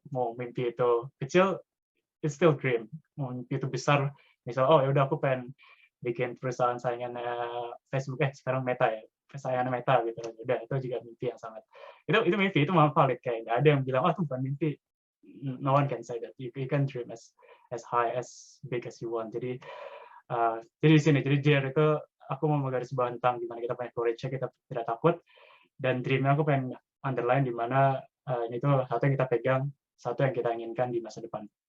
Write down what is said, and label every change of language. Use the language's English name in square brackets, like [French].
[Indonesian] Mau mimpi itu kecil, [English] it's still dream. [Indonesian] Mau mimpi itu besar, misal oh ya udah aku pengen bikin perusahaan saingannya Facebook, sekarang Meta ya, saingannya Meta gitu. Udah itu juga mimpi yang sangat itu mimpi, itu memang valid, kayak nggak ada yang bilang oh itu bukan mimpi. [English] No one can say that. You can dream as high as big as you want. [Indonesian] Jadi di sini, jadi dare itu aku mau menggarisbawahi tentang gimana kita punya courage, kita tidak takut, dan dream-nya aku pengen underline di mana ini tuh satu yang kita pegang, satu yang kita inginkan di masa depan.